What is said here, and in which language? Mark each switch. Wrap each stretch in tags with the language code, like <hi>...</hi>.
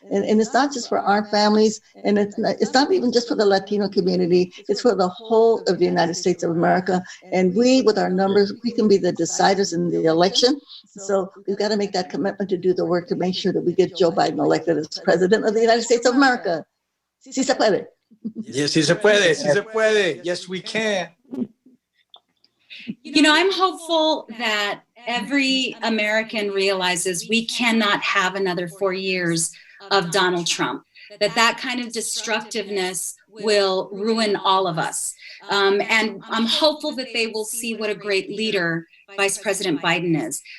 <en>And it's not just for our families, and it's not even just for the Latino community, it's for the whole of the United States of America. And we, with our numbers, we can be the deciders in the election. So we've got to make that commitment to do the work to make sure that we get Joe Biden elected as president of the United States of America.</en> <es>Sí se puede.</es> <en>Yes,</en> <es>sí se puede, sí se puede.</es> <en>Yes, we can. You know, I'm hopeful that every American realizes we cannot have another 4 years of Donald Trump, that kind of destructiveness will ruin all of us. And I'm hopeful that they will see what a great leader Vice President Biden is.</en>